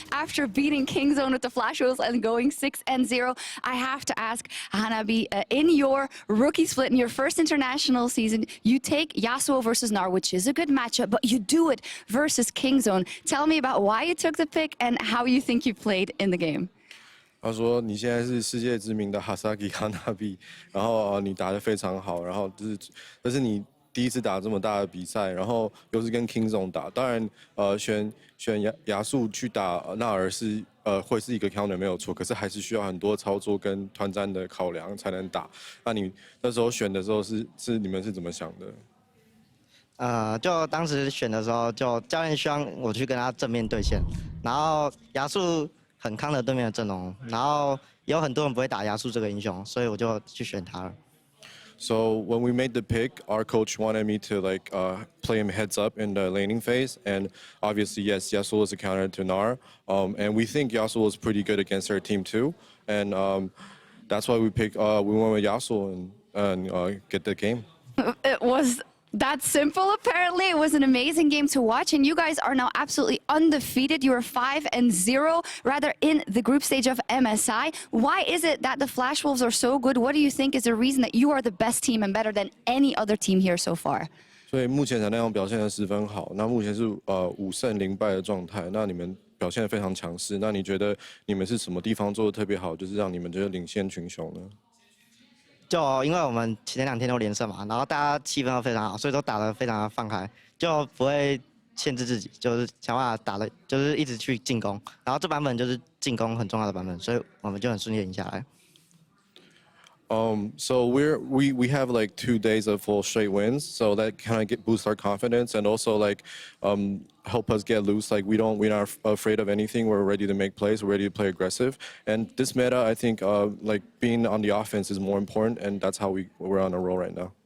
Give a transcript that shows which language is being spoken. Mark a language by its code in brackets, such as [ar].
[en] After beating King Zone with the Flash Wolves and going 6-0, I have to ask Hanabi, in your rookie split, in your first international season, you take Yasuo versus Gnar, which is a good matchup, but you do it versus King Zone. Tell me about why you took the pick and how you think you played in the game. [zh] 他说：“你现在是世界知名的哈萨基哈纳比，然后你打得非常好，然后这是你第一次打这么大的比赛，然后又是跟 King Zone 打。当然，选亚素去打纳尔是会是一个 counter 没有错，可是还是需要很多操作跟团战的考量才能打。那你那时候选的时候是你们是怎么想的？” 就当时选的时候，就教练希望我去跟他正面对线，然后亚素很康的对面的阵容，然后也有很多人不会打亚素这个英雄，所以我就去选他了。 [en] So when we made the pick, our coach wanted me to play him heads up in the laning phase, and obviously yes, Yasuo is a counter to Gnar, and we think Yasuo is pretty good against our team too, and that's why we went with Yasuo and get the game. It was that simple, apparently. It was an amazing game to watch, and you guys are now absolutely undefeated. You are 5-0, rather, in the group stage of MSI. Why is it that the Flash Wolves are so good? What do you think is the reason that you are the best team and better than any other team here so far? [zh] 所以目前产量表现得十分好，那目前是5胜0败的状态。那你们表现得非常强势，那你觉得你们是什么地方做得特别好，就是让你们就是领先群雄呢？就因为我们前2天都连胜嘛，然后大家气氛都非常好，所以都打得非常的放开，就不会限制自己，就是想办法打的，就是一直去进攻。然后这版本就是进攻很重要的版本，所以我们就很顺利赢下来。 [en] So we have like 2 days of full straight wins, so that kind of boosts our confidence and also help us get loose. Like we're not afraid of anything. We're ready to make plays. We're ready to play aggressive. And this meta, I think, being on the offense is more important, and that's how we're on a roll right now.